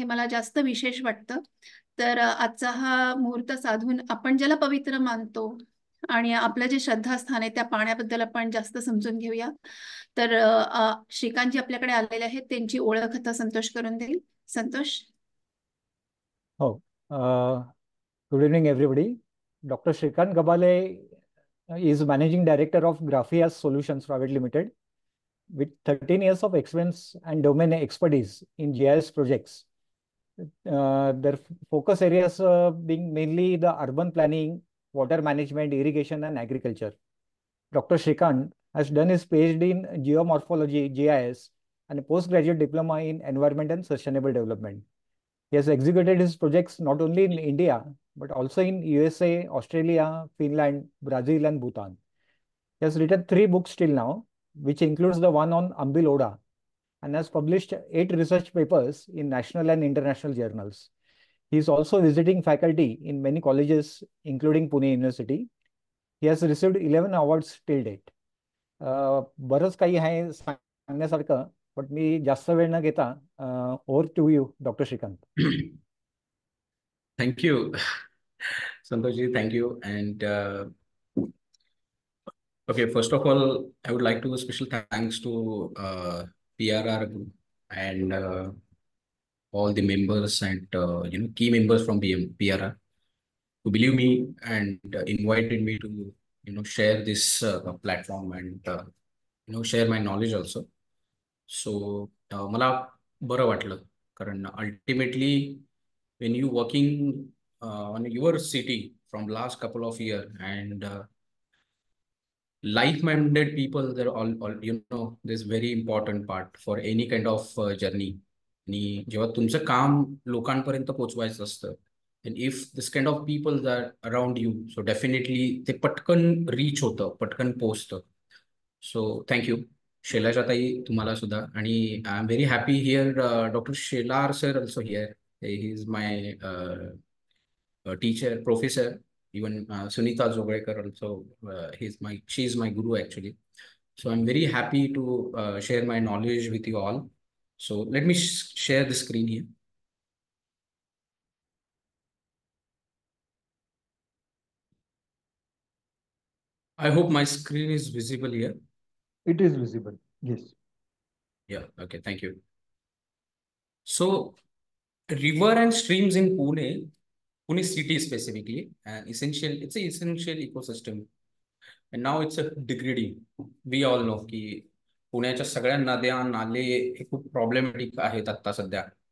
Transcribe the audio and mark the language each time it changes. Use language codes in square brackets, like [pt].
[mr] हे मला जास्त विशेष वाटतं. तर आजचा हा मुहूर्त साधून आपण ज्याला पवित्र मानतो आणि आपलं जे श्रद्धास्थान आहे त्या पाण्याबद्दल आपण जास्त समजून घेऊया. तर श्रीकांतजी आपल्याकडे आलेले आहेत, त्यांची ओळख आता संतोष करून देईल. Santosh. [en] Oh, good evening, everybody. Dr. Shrikant Gabale is Managing Director of Graphias Solutions Private Limited, with 13 years of experience and domain expertise in GIS projects. Their focus areas being mainly the urban planning, water management, irrigation, and agriculture. Dr. Shrikant has done his PhD in geomorphology, GIS, and a postgraduate diploma in environment and sustainable development. He has executed his projects not only in India, but also in USA, Australia, Finland, Brazil, and Bhutan. He has written 3 books till now, which includes the one on Ambil Oda, and has published 8 research papers in national and international journals. He is also visiting faculty in many colleges, including Pune University. He has received 11 awards till date. [mr] बरंच काही आहे सांगण्यासारखं, पण मी जास्त वेळ न घेता [en] over to you doctor [mr] Shrikant. [en] Thank you, Santoshji. Thank you. And okay, first of all, I would like to special thanks to PRR group and all the members and key members from PRR who believe me and invited me to share this platform and share my knowledge also. So [mr] मला बरं वाटलं कारण [en] ultimately when you working on your city from last couple of years and like-minded people, they're all this very important part for any kind of journey. [mr] आणि जेव्हा तुमचं काम लोकांपर्यंत पोहोचवायचं असतं [en] and if this kind of people are around you, so definitely [mr] ते पटकन [en] reach [mr] होतं, पटकन पोहोचतं. [en] So thank you. Shailaja [mr] ताई तुम्हाला सुद्धा. आणि [en] I am very happy here doctor Shelar sir also here. He is my teacher, professor. Even Sunita Joglekar also, she is my guru actually. So I'm very happy to share my knowledge with you all. So let me share the screen here. I hope my screen is visible here. It is visible, yes. Yeah, okay, thank you. So river and streams in Pune city specifically, it's an essential ecosystem. And now it's a degrading. We all know [mr] की पुण्याच्या सगळ्या नद्या नाले हे खूप problematic आहेत आता सध्या.